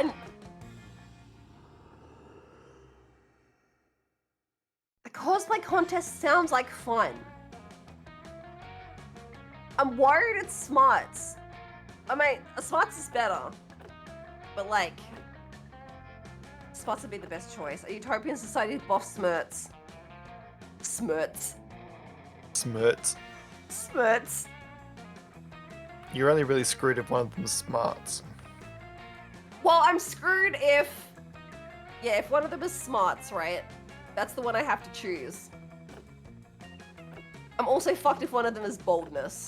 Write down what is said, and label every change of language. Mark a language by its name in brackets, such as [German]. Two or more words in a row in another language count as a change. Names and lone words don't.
[English] The cosplay contest sounds like fun. I'm worried it's Smarts. I mean, Smarts is better. But like... Smarts would be the best choice. A Utopian Society of Buff Smurts. Smurts. Smirts. Smurts. You're only really screwed if one of them's smarts. Well, I'm screwed if... Yeah, if one of them is Smarts, right? That's the one I have to choose. I'm also fucked if one of them is Boldness.